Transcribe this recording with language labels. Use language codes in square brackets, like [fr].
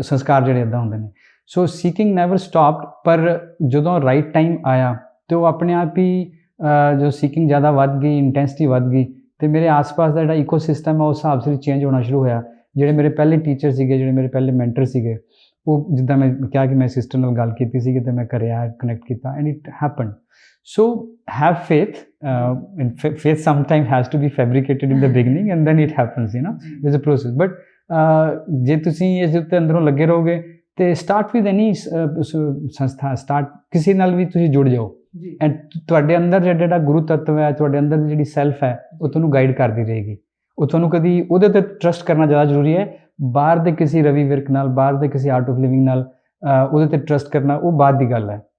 [pa] ਸੰਸਕਾਰ ਜਿਹੜੇ ਇੱਦਾਂ ਹੁੰਦੇ ਨੇ। ਸੋ [en] seeking never stopped, [pa] ਪਰ ਜਦੋਂ ਰਾਈਟ ਟਾਈਮ ਆਇਆ ਅਤੇ ਉਹ ਆਪਣੇ ਆਪ ਹੀ ਜੋ ਸੀਕਿੰਗ ਜ਼ਿਆਦਾ ਵੱਧ ਗਈ, ਇੰਟੈਂਸਿਟੀ ਵੱਧ ਗਈ ਅਤੇ ਮੇਰੇ ਆਸ-ਪਾਸ ਦਾ ਜਿਹੜਾ ਈਕੋ ਸਿਸਟਮ ਹੈ ਉਸ ਹਿਸਾਬ ਸਿਰ ਚੇਂਜ ਹੋਣਾ ਸ਼ੁਰੂ ਹੋਇਆ। ਜਿਹੜੇ ਮੇਰੇ ਪਹਿਲੇ ਟੀਚਰ ਸੀਗੇ, ਜਿਹੜੇ ਮੇਰੇ ਪਹਿਲੇ ਮੈਂਟਰ ਸੀਗੇ, ਉਹ ਜਿੱਦਾਂ ਮੈਂ ਕਿਹਾ ਕਿ ਮੈਂ ਸਿਸਟਰ ਨਾਲ ਗੱਲ ਕੀਤੀ ਸੀਗੀ ਅਤੇ ਮੈਂ ਘਰੇ ਆ ਕਨੈਕਟ ਕੀਤਾ [en] And it happen. So have faith, and faith sometimes has to be fabricated in the beginning and then it happens, there's a process. [pa] But ਜੇ ਤੁਸੀਂ ਇਸ ਦੇ ਉੱਤੇ ਅੰਦਰੋਂ ਲੱਗੇ ਰਹੋਗੇ ਤੇ [en] start with any [pa] ਸੰਸਥਾ, ਸਟਾਰਟ ਕਿਸੇ ਨਾਲ ਵੀ ਤੁਸੀਂ ਜੁੜ ਜਾਓ ਐਂਡ ਤੁਹਾਡੇ ਅੰਦਰ ਜਿਹੜਾ ਗੁਰੂ ਤੱਤਵ ਹੈ, ਤੁਹਾਡੇ ਅੰਦਰ ਦੀ ਜਿਹੜੀ ਸੈਲਫ ਹੈ ਉਹ ਤੁਹਾਨੂੰ ਗਾਈਡ ਕਰਦੀ ਰਹੇਗੀ। ਉਹ ਤੁਹਾਨੂੰ ਕਦੀ ਉਹਦੇ 'ਤੇ ਟਰਸਟ ਕਰਨਾ ਜ਼ਿਆਦਾ ਜ਼ਰੂਰੀ ਹੈ। ਬਾਹਰ ਦੇ ਕਿਸੇ ਰਵੀ ਵਿਰਕ ਨਾਲ, ਬਾਹਰ ਦੇ ਕਿਸੇ ਆਰਟ ਆਫ ਲਿਵਿੰਗ ਨਾਲ ਉਹਦੇ 'ਤੇ ਟਰਸਟ ਕਰਨਾ ਉਹ ਬਾਅਦ ਦੀ ਗੱਲ ਹੈ।